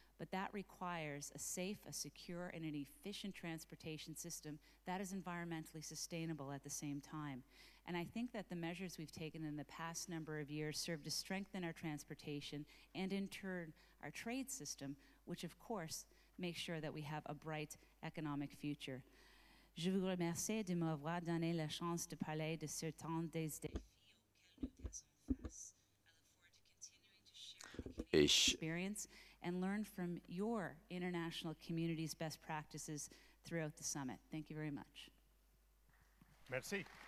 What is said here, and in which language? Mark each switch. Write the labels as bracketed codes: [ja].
[en] But that requires a safe, a secure, and an efficient transportation system that is environmentally sustainable at the same time. And I think that the measures we've taken in the past number of years serve to strengthen our transportation and in turn our trade system, which of course makes sure that we have a bright economic future. [fr] Je vous remercie de m'avoir donné la chance de parler de ce temps des défis auxquels nous faisons face. [en] I look forward to continuing to share the experience and learn from your international community's best practices throughout the summit. Thank you very much. [fr] Merci.